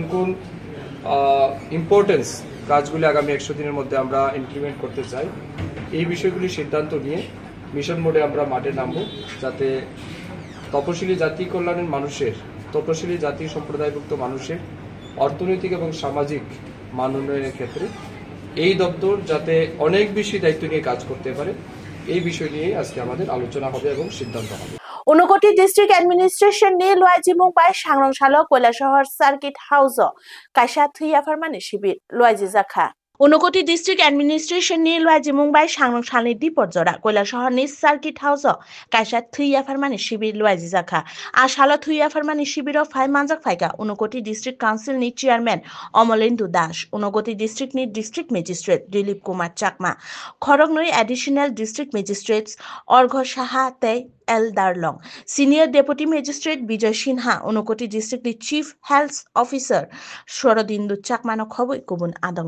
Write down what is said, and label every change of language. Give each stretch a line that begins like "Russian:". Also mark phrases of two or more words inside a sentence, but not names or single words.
Bangla: কোন ইম্পর্টেন্স কাজগুলি আগামী 100 দিনের মধ্যে আমরা ইমপ্লিমেন্ট করতে চাই, এই বিষয়গুলি সিদ্ধান্ত নিয়ে
English: mission mode
Bangla: আমরা মাঠে নামব, যাতে তপশিলি জাতি কল্যাণের মানুষের, তপশিলি জাতি সম্প্রদায়ভুক্ত মানুষের অর্থনৈতিক এবং সামাজিক মান উন্নয়নের ক্ষেত্রে এই দপ্তর যাতে অনেক বেশি দায়িত্ব নিয়ে কাজ করতে পারে, এই বিষয় নিয়ে আজকে আমাদের আলোচনা হবে এবং সিদ্ধান্ত হবে।
Kok Borok: ঊনকোটি
English: district administration
Kok Borok: ni luaji mungbai sangrong salo কৈলাসহর
English: circuit house
Kok Borok: কাইসা থুইয়া ফারমানি শিবির luaji জাখা। ঊনকোটি
English: district administration
Kok Borok: ni luaji mungbai sangrong salni dipotjora কৈলাসহরনি
English: circuit house
Kok Borok: কাইসা থুইয়া ফারমানি শিবির luaji জাখা। আশালো থুইয়া ফারমানি শিবির ফাই মানজাক ফাইকা ঊনকোটি
English: district council
Kok Borok: ni চেয়ারম্যান অমলেন্দু দাস, ঊনকোটি ডিস্ট্রিক্ট ni
English: district magistrate
Kok Borok: দিলীপ কুমার চাকমা, খড়গনই
English: additional district magistrates
Kok Borok: অর্ঘ সাহা তে এল দারলং,
English: senior deputy magistrate
Kok Borok: বিজয় সিনহা, ঊনকোটি
English: district chief health officer
Kok Borok: শরদিন্দু চাকমানো খবর কুবুন আদংর।